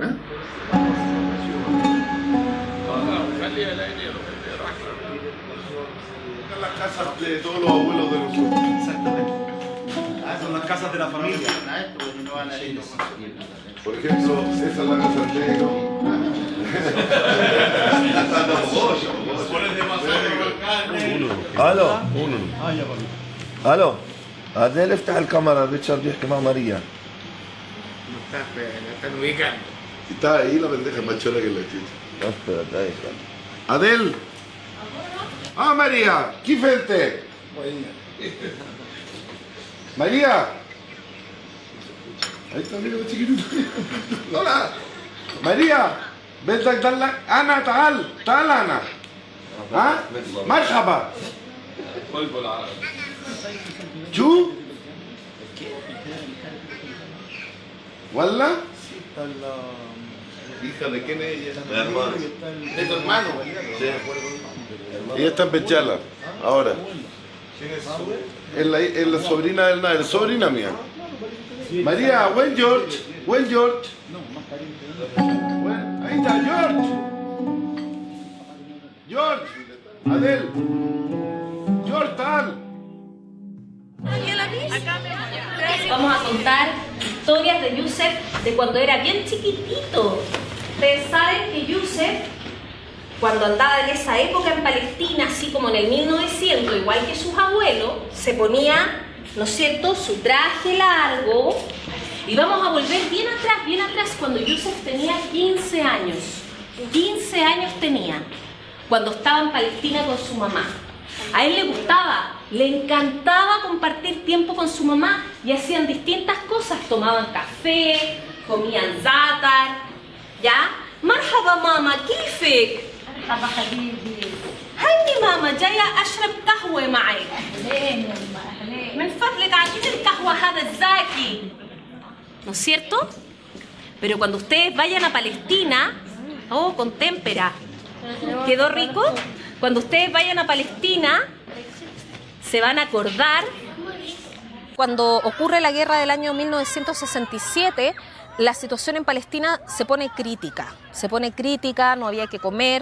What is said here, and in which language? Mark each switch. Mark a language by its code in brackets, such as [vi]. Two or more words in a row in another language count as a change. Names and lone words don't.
[es] Las casas de todos los abuelos de nosotros. Exactamente. Son las casas de la familia. Por ejemplo, esa es la casa del negro. [ar] الو الو عادل افتح الكاميرا ريتشارد يحكي مع ماريا [es] Está ahí la pendeja más chola que la chicha. Adel. Ah, María, [ar] كيف انت؟ [es] María. Ahí está, mira, chiquitito. Hola. María, [ar] بدك تدلك انا تعال انا. ها؟ مرحبا. شو؟ [es] ¿Walla? Hija de quién es ella? De hermano. ¿De tu hermano? Sí. Ella está en Bechala, ahora. Es la sobrina del Nader, sobrina mía. María, buen George. Buen George. Ahí está George. [ar] جورج عادل جورج تعال. [es] Vamos a contar historias de Youssef de cuando era bien chiquitito. Ustedes saben que Youssef, cuando andaba en esa época en Palestina, así como en el 1900, igual que sus abuelos, se ponía, ¿no es cierto?, su traje largo. Y vamos a volver bien atrás, cuando Youssef tenía 15 años. 15 años tenía, cuando estaba en Palestina con su mamá. A él le gustaba, le encantaba compartir tiempo con su mamá y hacían distintas cosas. Tomaban café, comían zaatar, ¿ya? [ar] مرحبا ماما, كيفك؟ مرحبا حبيبي. هيني ماما جاية أشرب قهوة معك. أهلين يما أهلين. من فضلك عطيني القهوة هذا الزاكي. [es] ¿No es cierto? Pero cuando ustedes vayan a Palestina, oh, con témpera, ¿quedó rico? Cuando ustedes vayan a Palestina, se van a acordar. Cuando ocurre la guerra del año 1967, la situación en Palestina se pone crítica, no había que comer.